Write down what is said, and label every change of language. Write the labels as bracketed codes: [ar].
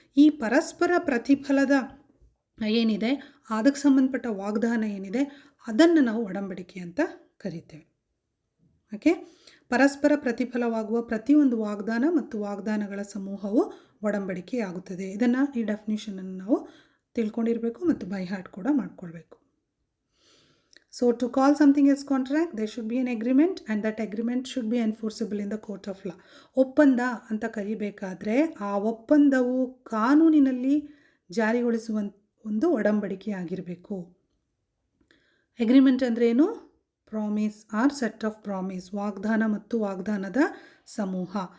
[kn] ಈ ಪರಸ್ಪರ ಪ್ರತಿಫಲದ ಏನಿದೆ, ಅದಕ್ಕೆ ಸಂಬಂಧಪಟ್ಟ ವಾಗ್ದಾನ ಏನಿದೆ, ಅದನ್ನು ನಾವು ಒಡಂಬಡಿಕೆ ಅಂತ ಕರಿತೇವೆ. ಓಕೆ, ಪರಸ್ಪರ ಪ್ರತಿಫಲವಾಗುವ ಪ್ರತಿಯೊಂದು ವಾಗ್ದಾನ ಮತ್ತು ವಾಗ್ದಾನಗಳ ಸಮೂಹವು ಒಡಂಬಡಿಕೆಯಾಗುತ್ತದೆ. ಇದನ್ನು ಈ ಡೆಫಿನೇಷನನ್ನು ನಾವು ತಿಳ್ಕೊಂಡಿರಬೇಕು ಮತ್ತು ಬೈ ಹಾರ್ಟ್ ಕೂಡ ಮಾಡ್ಕೊಳ್ಬೇಕು. [en] So to call something as contract, there should be an agreement and that agreement should be enforceable in the court of law. [kn] ಒಪ್ಪಂದ ಅಂತ ಕರಿಬೇಕಾದ್ರೆ ಆ ಒಪ್ಪಂದವು ಕಾನೂನಿನಲ್ಲಿ ಜಾರಿಗೊಳಿಸುವ ಒಂದು ಒಡಂಬಡಿಕೆ ಆಗಿರಬೇಕು. ಅಗ್ರಿಮೆಂಟ್ ಅಂದರೆ ಏನು? [en] promise or set of promise, [kn] ವಾಗ್ದಾನ ಮತ್ತು ವಾಗ್ದಾನದ ಸಮೂಹ.